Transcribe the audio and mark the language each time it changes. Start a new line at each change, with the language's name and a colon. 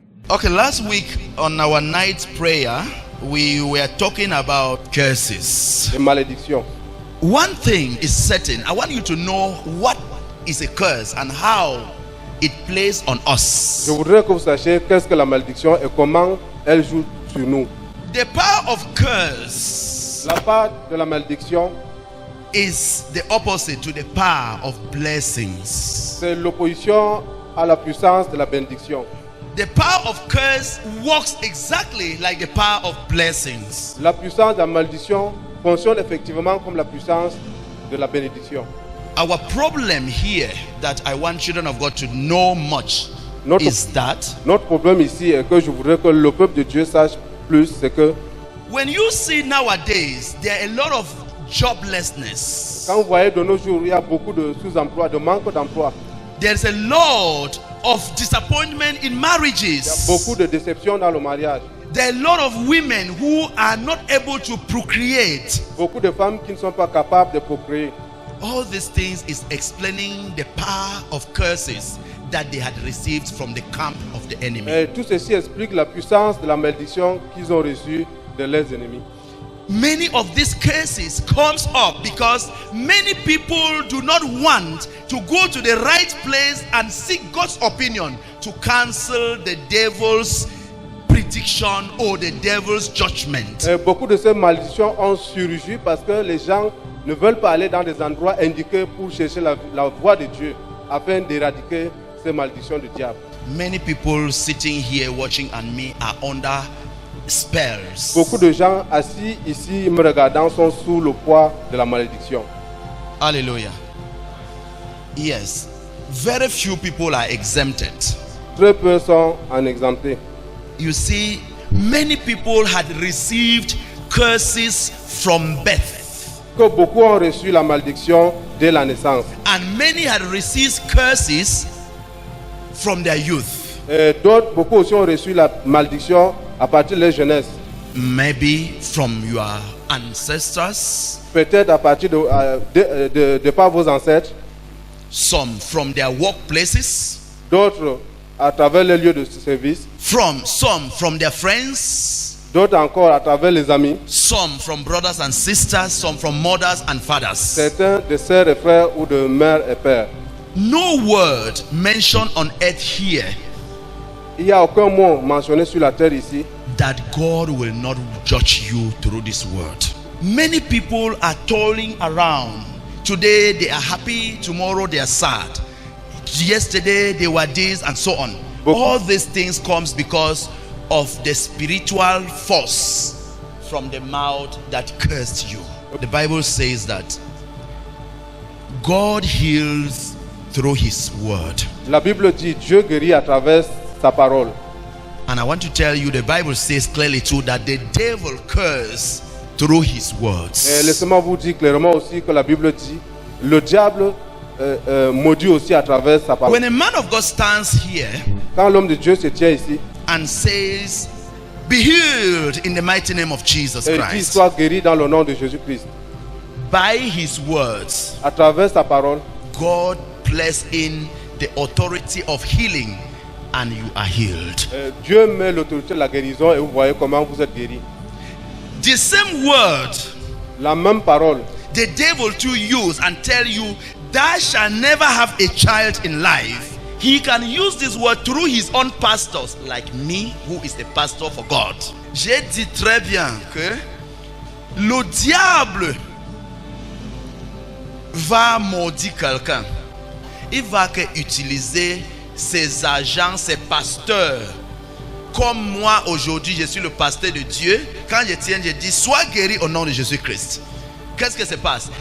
English: Okay, last week on our night prayer, we were talking about curses.
French: Les malédictions.
English: One thing is certain. I want you to know what is a curse and how it plays on us.
French: Je voudrais que vous sachiez qu'est-ce que la malédiction et comment elle joue sur nous.
English: The power of curse
French: La part de la malédiction,
English: is the opposite to the power of blessings.
French: c'est l'opposition à la puissance de la bénédiction.
English: The power of curse works exactly like the power of blessings.
French: La puissance de la malédiction fonctionne effectivement comme la puissance de la bénédiction.
English: Our problem here that I want children of God to know much is that
French: Notre problème ici est que je voudrais que le peuple de Dieu sache plus, c'est que
English: when you see nowadays there are a lot of joblessness,
French: quand vous voyez de nos jours, il y a beaucoup de sous-emploi, de manque d'emploi.
English: there's a lot of disappointment in
French: Il y a
English: marriages.
French: beaucoup de déceptions dans le mariage.
English: There are a lot of women who are not able to procreate.
French: Beaucoup de femmes qui ne sont pas capables de procréer.
English: All these things is explaining the power of curses that they had received from the camp of the enemy.
French: Et tout ceci explique la puissance de la malédiction qu'ils ont reçue de leurs ennemis.
English: Many of these cases comes up because many people do not want to go to the right place and seek God's opinion to cancel the devil's prediction or the devil's judgment.
French: Et beaucoup de ces malédictions ont surgi parce que les gens ne veulent pas aller dans des endroits indiqués pour chercher la voie de Dieu afin d'éradiquer ces malédictions du diable.
English: Many people sitting here watching and me are under spells.
French: Beaucoup de gens assis ici me regardant sont sous le poids de la malédiction.
English: Hallelujah. Yes. Very few people are exempted.
French: Très peu sont en exemptés.
English: You see, many people had received curses from birth,
French: Que beaucoup ont reçu la malédiction dès la naissance.
English: and many had received curses from their youth.
French: Et d'autres, beaucoup aussi ont reçu la malédiction à partir de leur jeunesse.
English: Maybe from your ancestors,
French: Peut-être à partir de par vos ancêtres.
English: some from their workplaces,
French: D'autres à travers les lieux de service.
English: some from their friends,
French: D'autres encore à travers les amis.
English: some from brothers and sisters, some from mothers and fathers.
French: Certains de sœurs et frères ou de mères et pères.
English: No word mentioned on earth here
French: Il n'y a aucun mot mentionné sur la terre ici
English: that God will not judge you through this word. Many people are toiling around. Today they are happy, tomorrow they are sad. Yesterday they were this and so on. All these things comes because of the spiritual force from the mouth that cursed you. The Bible says that God heals through his word.
French: La Bible dit Dieu guérit à travers sa parole.
English: And I want to tell you, the Bible says clearly too that the devil curses through his
French: Et
English: words.
French: laissez-moi vous dire clairement aussi que la Bible dit le diable maudit aussi à travers sa parole.
English: When a man of God stands here
French: Quand l'homme de Dieu se tient ici
English: and says, "Be healed in the mighty name of Jesus
French: et dit
English: Christ,"
French: sois guéri dans le nom de Jésus-Christ,
English: by his words,
French: à travers sa parole,
English: God placed in the authority of healing, and you are healed.
French: Dieu met l'autorité de la guérison et vous voyez comment vous êtes guéri.
English: The same word
French: La même parole,
English: the devil to use and tell you, "Thou shalt never have a child in life." He can use this word through his own pastors, like me, who is the pastor for God.
French: J'ai dit très bien que le diable va maudire quelqu'un. Il va que utiliser ses agents, ses pasteurs. Comme moi aujourd'hui, je suis le pasteur de Dieu. Quand je tiens, je dis, sois guéri au nom de Jésus-Christ. Qu'est-ce que se passe?